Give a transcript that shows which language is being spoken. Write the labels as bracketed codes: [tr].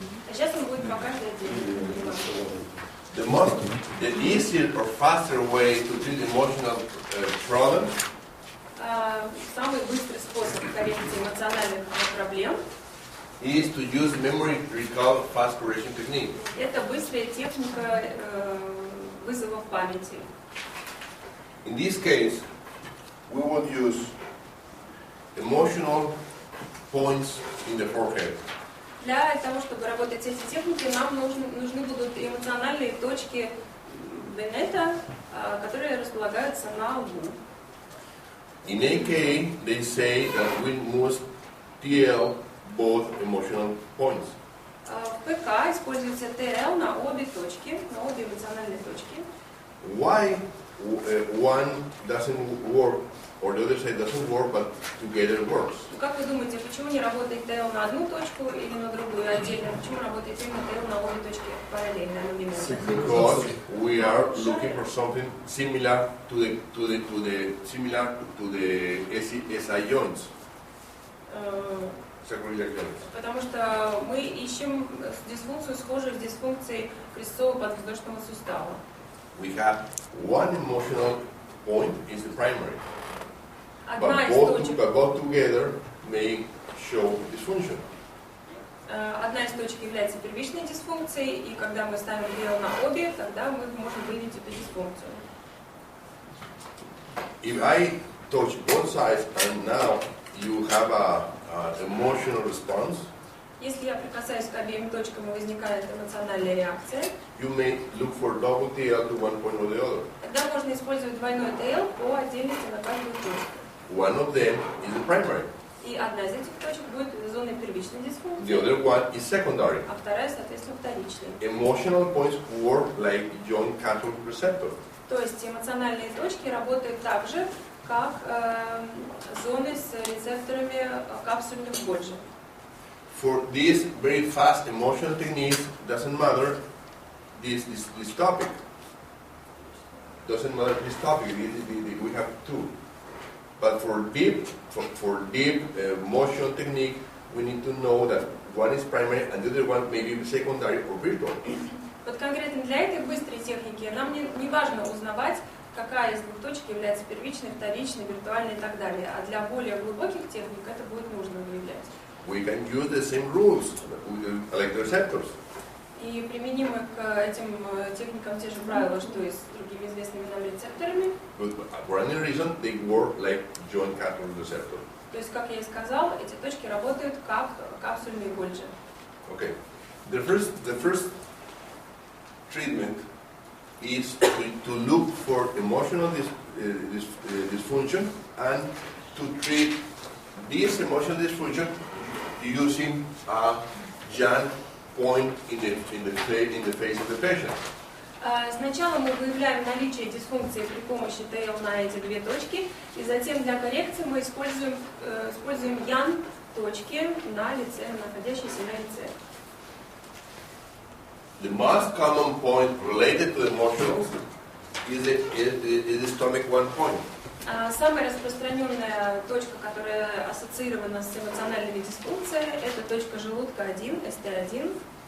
[ru] А сейчас он будет по каждой отдельно. [en] The easier or faster way to treat emotional problems. [ru] Самый быстрый способ коррекции эмоциональных проблем [en] is to use memory recall fast correction technique. [ru] Это быстрая техника вызова в памяти. [en] In this case, we will use emotional points in the forehead. [ru] Для того, чтобы работать с этой техникой, нам нужны будут эмоциональные точки Беннета, которые располагаются на лбу. [en] In AK, they say that we must TL both emotional points. [ru] В ПК используется ТЛ на обе точки, на обе эмоциональные точки. [en] Why one doesn't work, or the other side doesn't work, but together works? [ru] Как вы думаете, почему не работает ТЛ на одну точку или на другую отдельно? Почему работает именно ТЛ на обе точки параллельно, одновременно? [en] Because we are looking for something similar to the SI joints. Sacroiliac joints. [ru] Потому что мы ищем дисфункцию, схожую с дисфункцией крестцово-подвздошного сустава. [en] We have one emotional point is the primary, [ru] Одна из [en] but [ru] точек, [en] both together may show dysfunction. [ru] одна из точек является первичной дисфункцией, и когда мы ставим ТЛ на обе, тогда мы можем выявить эту дисфункцию. [en] If I touch both sides and now you have an emotional response, [ru] Если я прикасаюсь к обеим точкам и возникает эмоциональная реакция, [en] you may look for double TL to one point or the other. [ru] тогда можно использовать двойной ТЛ по отдельности на каждую точку. [en] One of them is the primary, [ru] И одна из этих точек будет зоной первичной [en] the [ru] дисфункции, [en] other one is secondary. [ru] а вторая, соответственно, вторичной. [en] Emotional points work like joint cathode receptor. [ru] То есть эмоциональные точки работают так же, как зоны с рецепторами капсульных Гольджи. [en] For this very fast emotional techniques, doesn't matter this topic. Doesn't matter this topic. We have two. But for deep motion technique, we need to know that one is primary and the other one may be secondary or virtual. [ru] Вот конкретно для этой быстрой техники нам не важно узнавать, какая из двух точек является первичной, вторичной, виртуальной и так далее. А для более глубоких техник это будет нужно выявлять. [en] We can use the same rules with electroreceptors. [ru] И применимы к этим техникам те же правила, что и с другими известными нам рецепторами. [en] But for any reason, they work like joint cathode receptor. [ru] То есть, как я и сказал, эти точки работают как капсульные Гольджи. [en] Okay. The first treatment is to look for emotional dysfunction and to treat this emotional dysfunction using a Jan point in the face of the patient. [ru] Сначала мы выявляем наличие дисфункции при помощи ТЛ на эти две точки, и затем для коррекции мы используем Ян точки на лице, находящиеся на лице. [en] The most common point related to emotions is the stomach one point. [ru] Самая распространенная точка, которая ассоциирована с эмоциональными дисфункциями, это точка желудка 1, ST1.